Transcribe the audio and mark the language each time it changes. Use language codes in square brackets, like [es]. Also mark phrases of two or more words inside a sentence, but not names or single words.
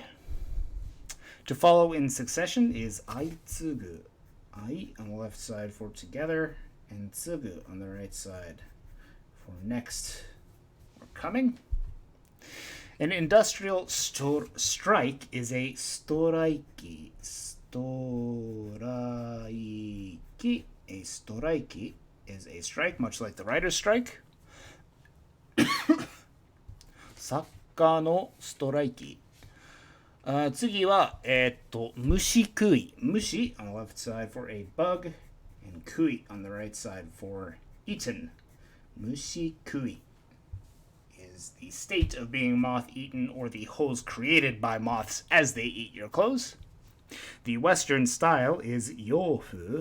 [en] To follow in succession is aitsugu. Ai on the left side for together, and tsugu on the right side for next or coming. An industrial strike is a storaiki. Storaiki. A storaiki is a strike, much like the writer's strike. [ja] 作家のストライキ. 次は、虫食い。 [en] 虫 on the left side for a bug, and kui on the right side for eaten. Mushikui is the state of being moth-eaten or the holes created by moths as they eat your clothes. The Western style is yofu.